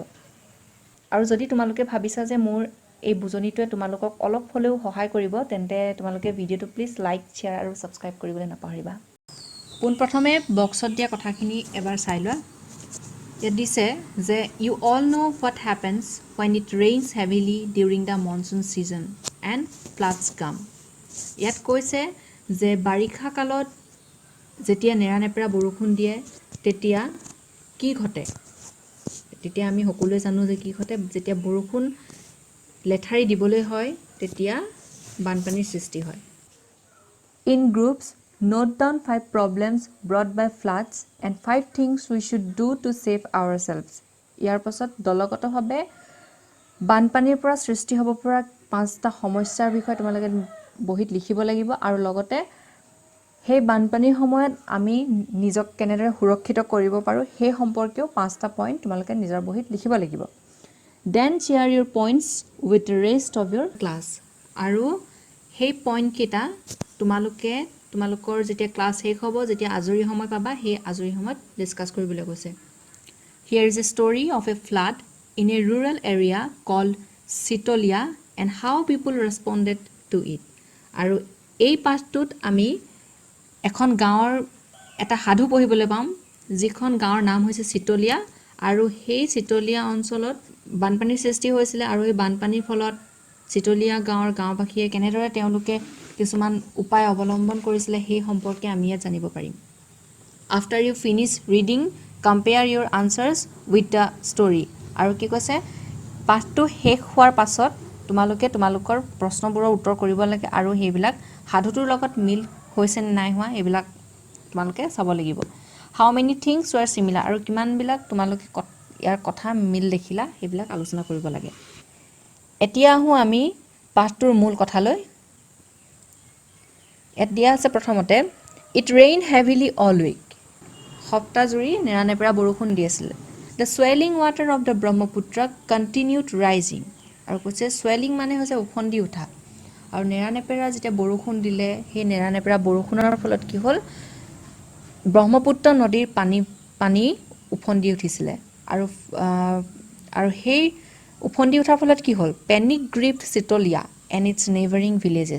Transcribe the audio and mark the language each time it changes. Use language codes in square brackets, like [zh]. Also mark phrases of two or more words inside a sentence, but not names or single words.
[as] আৰু যদি তোমালোকে ভাবিছা যে মোৰ এই বুজনিটোৱে তোমালোকক অলপ হ'লেও সহায় কৰিব, তেন্তে তোমালোকে ভিডিঅ'টো প্লিজ লাইক, শ্বেয়াৰ আৰু ছাবস্ক্ৰাইব কৰিবলৈ নাপাহৰিবা। পোনপ্ৰথমে বক্সত দিয়া কথাখিনি এবাৰ চাই লোৱা। ইয়াত দিছে যে [en] you all know what happens when it rains heavily during the monsoon season and floods come. [as] ইয়াত কৈছে যে বাৰিষা কালত যেতিয়া নেৰানেপেৰা বৰষুণ দিয়ে তেতিয়া কি ঘটে। তেতিয়া আমি সকলোৱে জানো যে কি ঘটে, যেতিয়া বৰষুণ লেঠাৰি দিবলৈ হয় তেতিয়া বানপানীৰ সৃষ্টি হয়। [en] In groups, note down 5 problems brought by floods and 5 things we should do to save ourselves. [as] ইয়াৰ পাছত দলগতভাৱে বানপানীৰ পৰা সৃষ্টি হ'ব পৰা 5টা সমস্যাৰ বিষয়ে তোমালোকে বহীত লিখিব লাগিব, আৰু লগতে সেই বানপানীৰ সময়ত আমি নিজক কেনেদৰে সুৰক্ষিত কৰিব পাৰোঁ সেই সম্পৰ্কেও 5টা পইণ্ট তোমালোকে নিজৰ বহীত লিখিব লাগিব। [en] Then share your points with the rest of your class. [as] আৰু সেই পইণ্টকেইটা তোমালোকৰ যেতিয়া ক্লাছ শেষ হ'ব, যেতিয়া আজৰি সময় পাবা, সেই আজৰি সময়ত ডিছকাছ কৰিবলৈ কৈছে। [en] Here is a story of a flood in a rural area called Sitolia and how people responded to it. [as] আৰু এই পাঠটোত আমি এখন গাঁৱৰ এটা সাধু পঢ়িবলৈ পাম, যিখন গাঁৱৰ নাম হৈছে চিতলীয়া, আৰু সেই চিতলীয়া অঞ্চলত বানপানীৰ সৃষ্টি হৈছিলে, আৰু এই বানপানীৰ ফলত চিতলীয়া গাঁৱৰ গাঁওবাসীয়ে কেনেদৰে তেওঁলোকে কিছুমান উপায় অৱলম্বন কৰিছিলে সেই সম্পৰ্কে আমি ইয়াত জানিব পাৰিম। [en] After you finish reading, compare your answers with the story. [as] আৰু কি কৈছে, পাঠটো শেষ হোৱাৰ পাছত তোমালোকে তোমালোকৰ প্ৰশ্নবোৰৰ উত্তৰ কৰিব লাগে, আৰু সেইবিলাক সাধুটোৰ লগত মিল হৈছে নে নাই হোৱা এইবিলাক তোমালোকে চাব লাগিব। [en] How many things were similar, [as] আৰু কিমানবিলাক তোমালোকে ইয়াৰ কথা মিল দেখিলা সেইবিলাক আলোচনা কৰিব লাগে। এতিয়া আহোঁ আমি পাঠটোৰ মূল কথালৈ। ইয়াত দিয়া আছে প্ৰথমতে, [en] It rained heavily all week. [as] সপ্তাহজুৰি নেৰানেপেৰা বৰষুণ দি আছিলে। [en] The swelling water of the Brahmaputra continued rising. [as] আৰু কৈছে swelling মানে হৈছে উফন্দি উঠা, আৰু নেৰানেপেৰা যেতিয়া বৰষুণ দিলে সেই নেৰানেপেৰা বৰষুণৰ ফলত কি হ'ল, ব্ৰহ্মপুত্ৰ নদীৰ পানী উফন্দি উঠিছিলে, আৰু সেই উফন্দি উঠাৰ ফলত কি হ'ল, [en] panic gripped Sitolia and its neighbouring villages.